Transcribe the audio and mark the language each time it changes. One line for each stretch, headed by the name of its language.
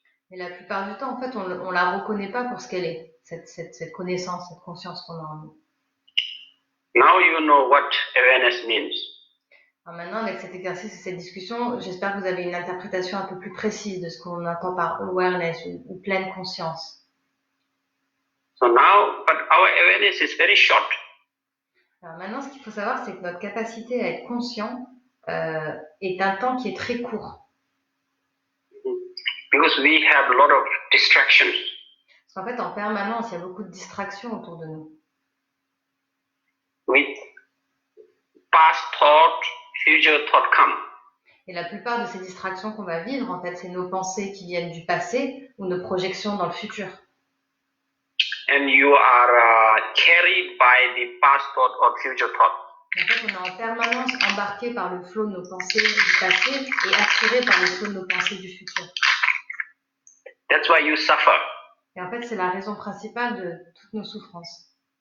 French: Mais la plupart du temps, en fait, on la reconnaît pas pour ce qu'elle est, cette connaissance, cette conscience qu'on a en nous.
English: Now you know what awareness means.
French: Alors maintenant, avec cet exercice et cette discussion, j'espère que vous avez une interprétation un peu plus précise de ce qu'on entend par awareness ou pleine conscience.
English: So now, but our awareness is very short.
French: Alors maintenant, ce qu'il faut savoir, c'est que notre capacité à être conscient est un temps qui est très court.
English: Because we have a lot of distractions.
French: Parce qu'en fait, en permanence, il y a beaucoup de distractions autour de nous.
English: With past thought, future thought come.
French: Et la plupart de ces distractions qu'on va vivre, en fait, c'est nos pensées qui viennent du passé ou nos projections dans le futur.
English: And you are carried by the past thought or future thought.
French: En fait, on est en permanence embarqué par le flot de nos pensées du passé et attiré par le flot de nos pensées du futur.
English: That's why you suffer.
French: Et en fait, c'est la raison principale de toutes nos souffrances.